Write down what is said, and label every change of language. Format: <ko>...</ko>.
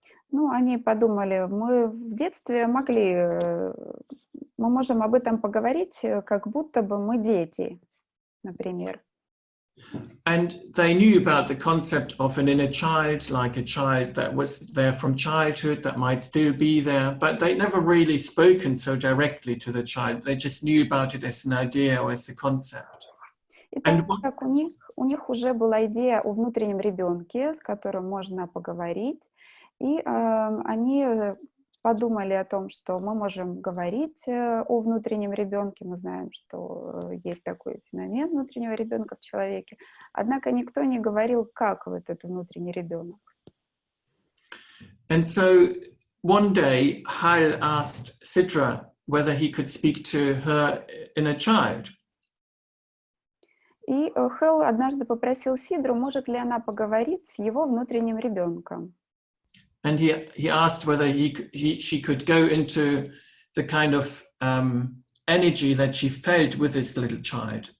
<ru>Ну, они подумали, мы в детстве мы можем об этом поговорить, как будто бы мы дети, например.</ru> <en>And they knew about the concept of an inner child, like a child that was there from childhood, that might still be there, but they'd never really spoken so directly to the child. They just knew about it as an idea or as a concept.</en> <ru>Итак, у них уже была идея о внутреннем ребенке, с которым можно поговорить, и они подумали о том, что мы можем говорить о внутреннем ребенке, мы знаем, что есть такой феномен внутреннего ребенка в человеке, однако никто не говорил, как вот этот внутренний ребенок.</ru> <en>And so one day, Hal asked Sidra whether he could speak to her inner child.</en> <ru>И Хелл однажды попросил Сидру, может ли она поговорить с его внутренним ребенком.</ru> <en>And he asked whether she could go into the kind of energy that she felt with this little child.</en>